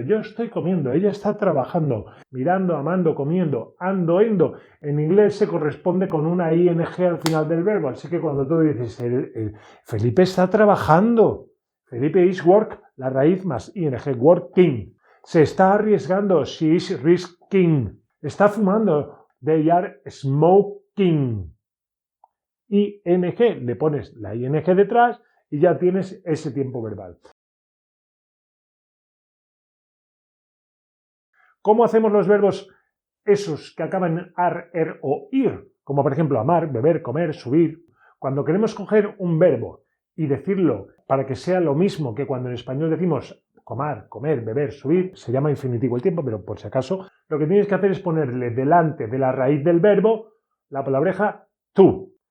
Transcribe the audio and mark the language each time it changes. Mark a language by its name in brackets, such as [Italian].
[Spanish] Yo estoy comiendo, ella está trabajando, mirando, amando, comiendo, ando, endo. En inglés se corresponde con una ing al final del verbo. Así que cuando tú dices, Felipe está trabajando, [English] Felipe is work, [Spanish] la raíz más ing, working. Se está arriesgando, [English] she is risking. [Spanish] Está fumando, [English] they are smoking. [Spanish] ing, le pones la ing detrás y ya tienes ese tiempo verbal. ¿Cómo hacemos los verbos esos que acaban en ar, er o ir? Como por ejemplo amar, beber, comer, subir. Cuando queremos coger un verbo y decirlo para que sea lo mismo que cuando en español decimos comer, beber, subir, se llama infinitivo el tiempo, pero por si acaso, lo que tienes que hacer es ponerle delante de la raíz del verbo la palabreja tú.